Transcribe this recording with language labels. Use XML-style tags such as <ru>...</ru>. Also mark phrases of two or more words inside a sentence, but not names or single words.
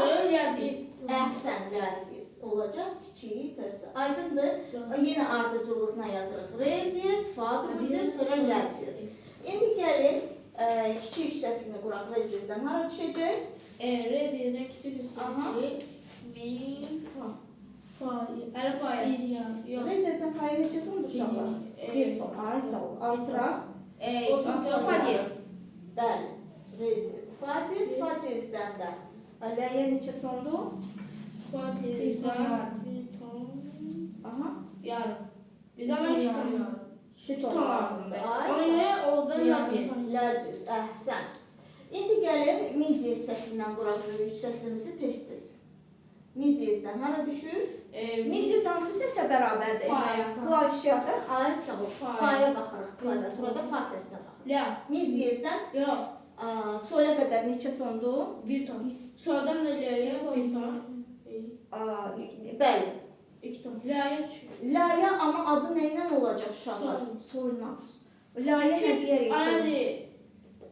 <az>Atır ya deyil. Əhsən, la diyez olacaq, kiçik tərsi. Aydındır. Yenə ardıcıllığına yazırıq. Re diyez, fa double diyez, sonra la diyez. İndi gəlin kiçik səslini quraq re diyezdən. Hara düşəcək? Re diyezdən kiçik hissəsi. Mi, fa. Fa. Hələ fa ya. Bir ya. Re diyezdən faya neçə tondur uşaqlar? Bir ton. Ay, sağ ol. Artıraq. Atır fa diyez. Bəli. Re diyez, fa diyezdən də. Laya neçə tondur? Fa diyezdən bir ton. Aha. Yarım. Bizdə var 2 ton yarım. 2 ton lazımdır. Ay, Ona sağ ol. görə olacaq la diyez. La diyez, əhsən. İndi gəlin mi diyez səsindən quraq böyük səslimizi tez-tez. Mi diyezdən hara düşür? Mi diyez hansı səsə bərabərdir? Faya. Klavişyada. Ay, sağ ol. Faya. Faya baxırıq. Klaviaturada fa səsinə baxırıq. La. Mi diyezdən Yox. sola qədər neçə tondur? Bir ton. Soldan da la'ya bir ton. Bəli. 2 ton. La'ya düşür. Laya amma adı nə ilə olacaq uşaqlar? Solla. Laya nə deyərik? Ayri.</az>